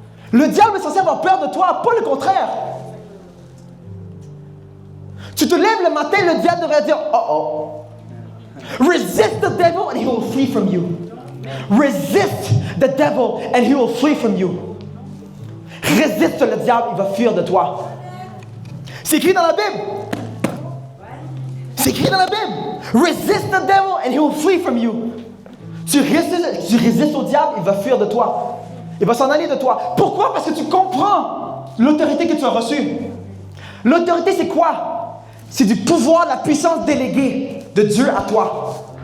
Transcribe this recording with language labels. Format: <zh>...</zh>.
<fr>Le diable est censé avoir peur de toi, pas le contraire. Tu te lèves le matin, le diable devrait dire « Oh.</fr> <en>Resist the devil and he will flee from you. Resist the devil and he will flee from you. »</en> <fr>Résiste le diable, il va fuir de toi. C'est écrit dans la Bible. C'est écrit dans la Bible.</fr> <en>Resist the devil and he will flee from you.</en> <fr>Tu résistes au diable, il va fuir de toi. Il va s'en aller de toi. Pourquoi? Parce que tu comprends l'autorité que tu as reçue. L'autorité, c'est quoi? C'est du pouvoir, de la puissance déléguée de Dieu à toi.</fr>